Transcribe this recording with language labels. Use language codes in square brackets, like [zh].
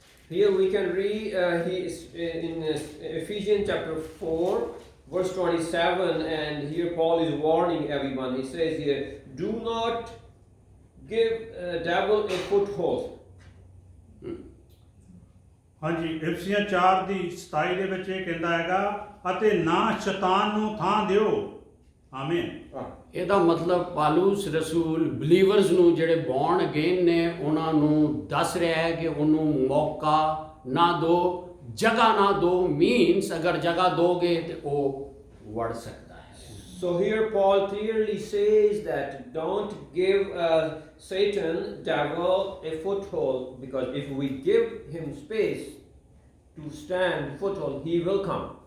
[en] Here we can read he is in Ephesians chapter 4 verse 27, and here Paul is warning everyone. He says here, do not give devil a foothold. [pa] ਹਾਂਜੀ, ਇਫਸੀਆਂ 4 ਦੀ 27 ਦੇ ਵਿੱਚ ਇਹ ਕਹਿੰਦਾ ਹੈਗਾ, ਅਤੇ ਨਾ ਸ਼ੈਤਾਨ ਨੂੰ ਥਾਂ ਦਿਓ। ਆਮੀਨ। ਇਹਦਾ ਮਤਲਬ ਪਾਲੂਸ ਰਸੂਲ ਬਲੀਵਰਸ ਨੂੰ ਜਿਹੜੇ ਬੌਰਨ ਅਗੇਨ ਨੇ ਉਹਨਾਂ ਨੂੰ ਦੱਸ ਰਿਹਾ ਹੈ ਕਿ ਉਹਨੂੰ ਮੌਕਾ ਨਾ ਦਿਓ, ਜਗ੍ਹਾ ਨਾ ਦਿਓ। ਮੀਨਸ ਅਗਰ ਜਗ੍ਹਾ ਦੋਗੇ ਤੇ ਉਹ ਵੜ ਸਕਦਾ ਹੈ। [en] So here Paul clearly says that don't give Satan, devil, a foothold, because if we give him space to stand foothold, he will come.